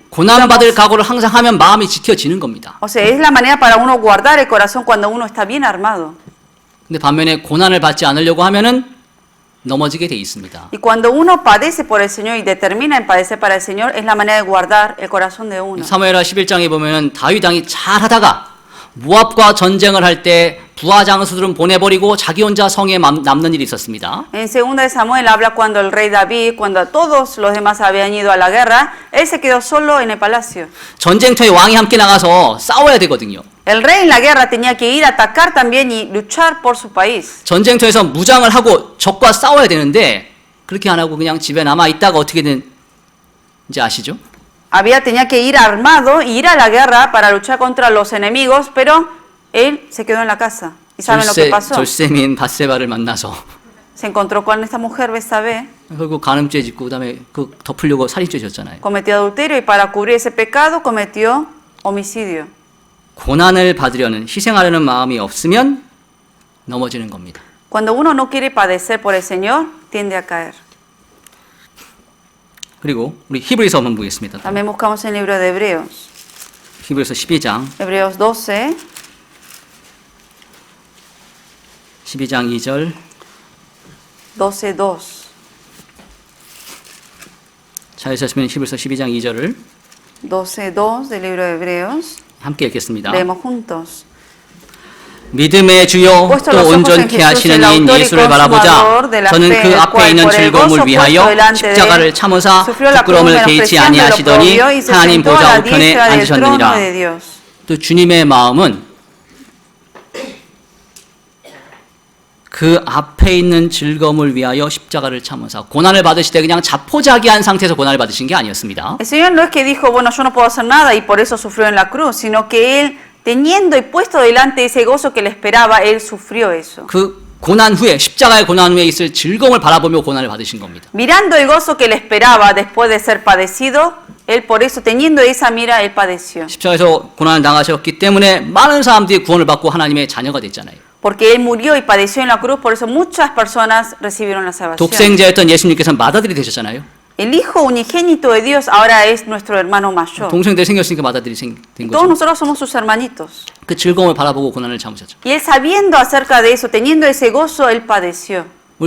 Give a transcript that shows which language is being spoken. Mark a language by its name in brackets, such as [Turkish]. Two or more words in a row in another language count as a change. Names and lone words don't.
[Korean] 고난 받을 각오를 항상 하면 마음이 지켜지는 겁니다. [Spanish] O sea, es la manera para uno guardar el corazón cuando uno está bien armado. [Korean] 근데 반면에 고난을 받지 않으려고 하면은 넘어지게 돼 있습니다. [Spanish] Y cuando uno padece por el Señor y determina en padecer para el Señor, es la manera de guardar el corazón de uno. [Korean] 사무엘하 11장에 보면은 다윗 왕이 잘하다가 모압과 전쟁을 할 때 부하 장수들은 보내버리고 자기 혼자 성에 남는 일이 있었습니다. [Spanish] En 2 de Samuel habla cuando el rey David, cuando todos los demás habían ido a la guerra, él se quedó solo en el palacio. [Korean] 전쟁터에 왕이 함께 나가서 싸워야 되거든요. [Spanish] El rey en la guerra tenía que ir a atacar también y luchar por su país. [Korean] 전쟁터에서 무장을 하고 적과 싸워야 되는데 그렇게 안 하고 그냥 집에 남아 있다가 어떻게 된지 아시죠? [Spanish] Tenía que ir armado y ir a la guerra para luchar contra los enemigos, pero él se quedó en la casa. ¿Y saben lo que pasó? [Korean] 절세민 밧세바를 만나서 [Spanish] Se encontró con esta mujer Betsabé, [Korean] 결국 간음죄 짓고 그다음에 그 덮으려고 살인죄 졌잖아요. [Spanish] cometió adulterio y para cubrir ese pecado cometió homicidio. [Korean] 고난을 받으려는 희생하려는 마음이 없으면 넘어지는 겁니다. [Spanish] Cuando uno no quiere padecer por el Señor, tiende a caer. [Korean] 그리고 우리 히브리서 한번 보겠습니다. [Spanish] También buscamos en el libro de Hebreos. [Korean] 히브리서 12장 [Spanish] Hebreos 12, [Korean] 12장 2절 [Spanish] 12:2. [Korean] 찾으셨으면 히브리서 12장 2절을 [Spanish] 12:2 del libro de Hebreos. [Korean] 함께 읽겠습니다. [Spanish] Leemos juntos. [Korean] 믿음의 주요 [Spanish] Puesto [Korean] 또 [Spanish] los ojos en [Korean] 온전케 [Spanish] Jesús, [Korean] 하시는 [Spanish] el [Korean] 이인 [Spanish] autor y [Korean] 예수를 바라보자. [Spanish] consumador de la [Korean] 저는 [Spanish] fe, [Korean] 그 [Spanish] el [Korean] 앞에 [Spanish] cual [Korean] 있는 [Spanish] por el [Korean] 즐거움을 [Spanish] gozo [Korean] 위하여 [Spanish] puesto delante de [Korean] 십자가를 [Spanish] él, [Korean] 참으사 [Spanish] sufrió la cruz [Korean] 부끄러움을 개의치 [Spanish] menospreciando y lo [Korean] 아니하시더니 [Spanish] oprobio y se [Korean] 하나님 [Spanish] sentó a [Korean] 보좌 [Spanish] la [Korean] 우편에 [Spanish] diestra del trono [Korean] 앉으셨느니라. [Spanish] de Dios. [Korean] 또 주님의 마음은 그 앞에 있는 즐거움을 위하여 십자가를 참으사 고난을 받으실 때 그냥 자포자기한 상태에서 고난을 받으신 게 아니었습니다. [Spanish] El Señor no es que dijo, bueno, yo no puedo hacer nada y por eso sufrió en la cruz, sino que Él, teniendo y puesto delante ese gozo que le esperaba, Él sufrió eso. [Korean] 그 고난 후에 십자가의 고난 후에 있을 즐거움을 바라보며 고난을 받으신 겁니다. [Spanish] Mirando el gozo que le esperaba después de ser padecido, Él por eso, teniendo esa mira, Él padeció. [Korean] 십자가에서 고난을 당하셨기 때문에 많은 사람들이 구원을 받고 하나님의 자녀가 됐잖아요. [Spanish] Porque Él murió y padeció en la cruz, por eso muchas personas recibieron la salvación. [Korean] 독생자였던 예수님께서는 맏아들이 되셨잖아요. [Spanish] El Hijo unigénito de Dios ahora es nuestro hermano mayor. [Korean] 동생들 생겼으니까 맏아들이 된 [Spanish] Todos [Korean] 거죠. [Spanish] nosotros somos sus hermanitos. [Korean] 그 즐거움을 바라보고 고난을 참으셨죠. [Spanish] Y Él sabiendo acerca de eso, teniendo ese gozo, Él padeció.